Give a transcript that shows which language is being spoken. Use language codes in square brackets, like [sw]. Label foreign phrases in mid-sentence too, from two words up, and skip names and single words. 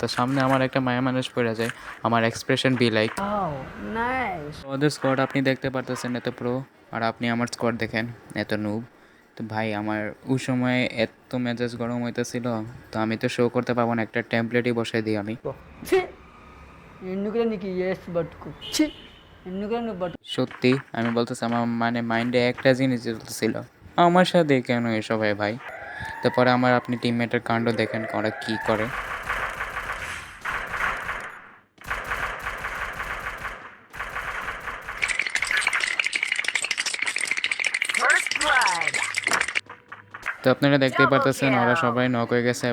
[bn] তার সামনে আমার একটা মায়া মানুষ পড়ে যায়। [en] আমার expression be like Oh, nice. [bn] ওদের স্কোয়াড আপনি দেখতে পারতেছেন এত প্রো, আর আপনি আমার স্কোয়াড দেখেন এত নুব। তো ভাই আমার ওই সময় এত মেজাজ গরম হইতেছিল। তো আমি তো শো করতে পারবো না, একটা টেমপ্লেটই বসাই দিই আমি। [te] ఛీ ఎందుకురా నీకు ఏస్ బతుకు ఛీ ఎందుకురా నువ్వు బతుకు [bn] সত্যি আমি বলতেছি, আমার মানে মাইন্ডে একটা জিনিস চলতেছিল, আমার সাথে কেন এসব হয় ভাই। তারপরে আমার আপনি টিমমেটের কাণ্ড দেখেন ওরা কী করে। তো আপনারা দেখতেই পারতেছেন ওরা সবাই নক হয়ে গেছে।